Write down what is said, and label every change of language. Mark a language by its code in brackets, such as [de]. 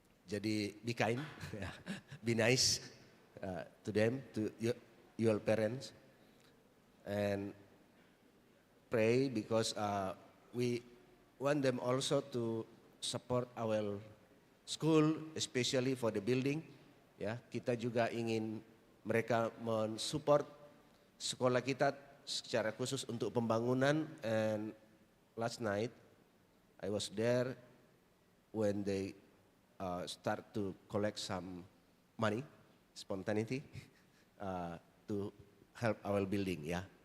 [en] Jadi be kind, be nice to them, to your parents, and pray, because we want them also to support our school, especially for the building. [id] Ya, kita juga ingin mereka mensupport sekolah kita secara khusus untuk pembangunan. [en] And last night I was there when they start to collect some money, spontaneity, to help our building ya.